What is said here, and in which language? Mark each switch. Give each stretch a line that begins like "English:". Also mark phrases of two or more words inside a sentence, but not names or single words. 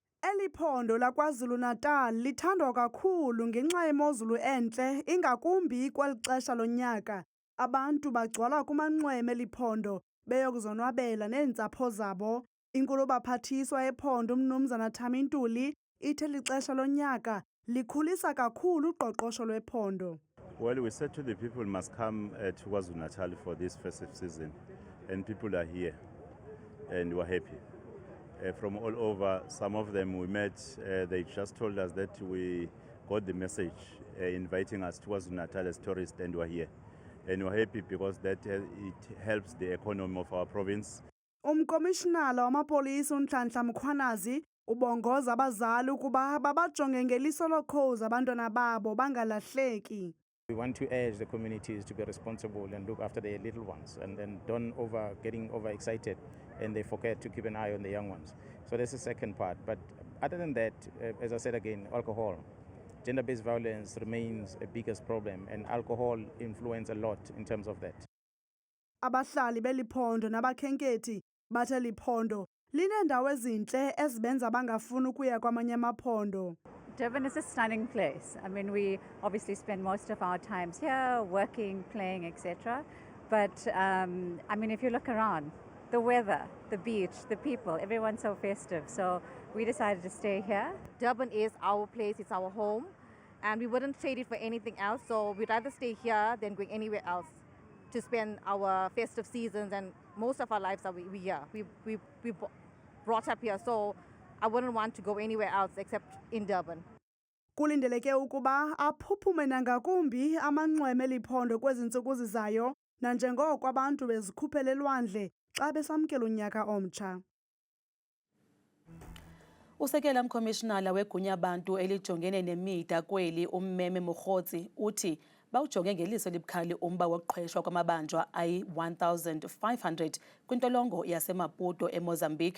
Xhosa: Eli phondo laKwaZulu-Natal lithandwa kakhulu ngenxa yemozulu entle, ingakumbi kweli xesha lonyaka. Abantu bagcwala kumanxweme eliphondo beyokuzonwabela neentsapho zabo. Inkulu-baphathiswa ephondo uMnumzana Thami Ntuli ithe lixesha lonyaka likhulisa kakhulu uqoqosho lwephondo.
English: Well, we said to the people must come to KwaZulu-Natal for this festive season, and people are here, and we're happy. From all over, some of them we met, they just told us that we got the message inviting us to KwaZulu-Natal as tourists, and we're here. And we're happy because that it helps the economy of our province.
Xhosa: Umkomishinala wamapolisa uNhlanhla Mkhwanazi ubongoza abazali ukuba babajonge ngeliso lokhozi abantwana babo bangalahleki.
English: We want to urge the communities to be responsible and look after their little ones and don't getting overexcited and they forget to keep an eye on the young ones. So that's the second part. But other than that, as I said again, alcohol, gender-based violence remains a biggest problem and alcohol influences a lot in terms of that.
Xhosa: Abahlali beliphondo nabakhenkethi bathe liphondo linendawo ezinhle ezibenza bangafuni ukuya kwamanye amaphondo.
English: Durban is a stunning place. I mean, we obviously spend most of our times here, working, playing, etc. But, I mean, if you look around, the weather, the beach, the people, everyone's so festive. So we decided to stay here. Durban is our place, it's our home, and we wouldn't trade it for anything else. So we'd rather stay here than going anywhere else to spend our festive seasons, and most of our lives are we here. We brought up here, so I wouldn't want to go anywhere else except in Durban.
Xhosa: Kulindeleke ukuba aphuphume nangakumbi amanxweme eliphondo kwezi ntsuku zizayo nanjengoko abantu bezikhuphela elwandle xa besamkela unyaka omtsha. Usekela mkomishinala wegunya abantu elijongene nemida kweli uMmeme Mokgotsi uthi bawujonge ngeliso elibukhali umba wokuqhweshwa kwamabanjwa ayi-1500 kwintolongo yaseMaputo eMozambique.